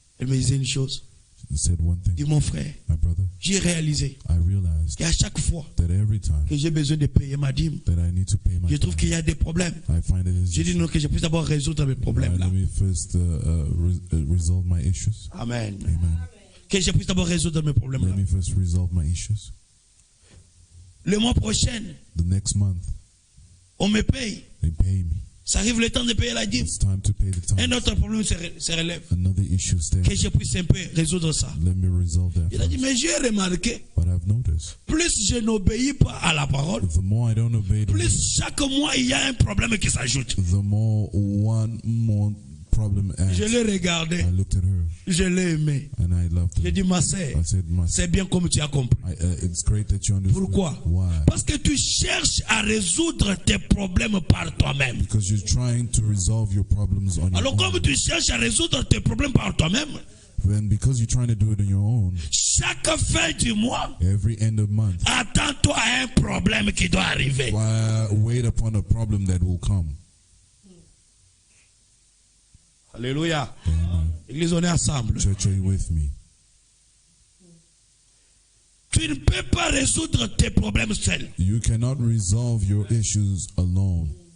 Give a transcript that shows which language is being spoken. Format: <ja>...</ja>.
<fr>Elle me disait une chose.</fr> <en>She said one thing.</en> <fr>Dis mon frère,</fr> <en>My brother,</en> <fr>j'ai réalisé</fr> <en>I realized</en> <fr>qu'à chaque fois</fr> <en>that every time</en> <fr>que j'ai besoin de payer ma dîme,</fr> <en>that I need to pay my</en> <fr>je trouve qu'il y</fr> <en>tithe,</en> <fr>a des problèmes.</fr> <en>I find it is</en> <fr>J'ai dit non, que je puisse d'abord résoudre mes problèmes là.</fr> <en>let me first resolve my issues.</en> <fr>Amen.</fr> <en>Amen.</en> <fr>Que je puisse d'abord résoudre mes problèmes là.</fr> <en>Let me first resolve my issues.</en> <fr>Le mois prochain,</fr> <en>The next month,</en> <fr>on me paye.</fr> <en>they pay me.</en> <fr>Ça arrive le temps de payer la dîme.</fr> <en>It's time to pay the</en> <fr>Un</fr> <en>tithe.</en> <fr>autre problème se relève.</fr> <en>Another issue stands.</en> <fr>Que je puisse un peu résoudre ça.</fr> <en>Let me resolve that</en> <fr>Il a dit,</fr> <en>first.</en> <fr>mais j'ai remarqué,</fr> <en>But I've noticed,</en> <fr>plus je n'obéis pas à la parole,</fr> <en>the more I don't obey the word,</en> <fr>plus chaque mois il y a un problème qui s'ajoute.</fr> <en>the more one more problem adds.</en> <fr>Je l'ai regardé,</fr> <en>I looked at her</en> <fr>je l'ai aimé.</fr> <en>and I loved</en> <fr>J'ai</fr> <en>her.</en> <fr>dit, ma sœur,</fr> <en>I said,</en> <fr>c'est bien comme tu as compris.</fr> <en>it's great that you understand.</en> <fr>Pourquoi?</fr> <en>Why?</en> <fr>Parce que tu cherches à résoudre tes problèmes par toi-même.</fr> <en>Because you're trying to resolve your problems on your</en> <fr>Alors comme</fr> <en>own.</en> <fr>tu cherches à résoudre tes problèmes par toi-même,</fr> <en>And because you're trying to do it on your own,</en> <fr>chaque fin du mois,</fr> <en>every end of month,</en> <fr>attends-toi à un problème qui doit arriver.</fr> <en>wait upon a problem that will come.</en> <fr>Alléluia.</fr> <en>Amen.</en> <fr>Église, on est ensemble.</fr> <en>Church, are you with me?</en> <fr>Tu ne peux pas résoudre tes problèmes seul.</fr> <en>You cannot resolve your issues alone.</en>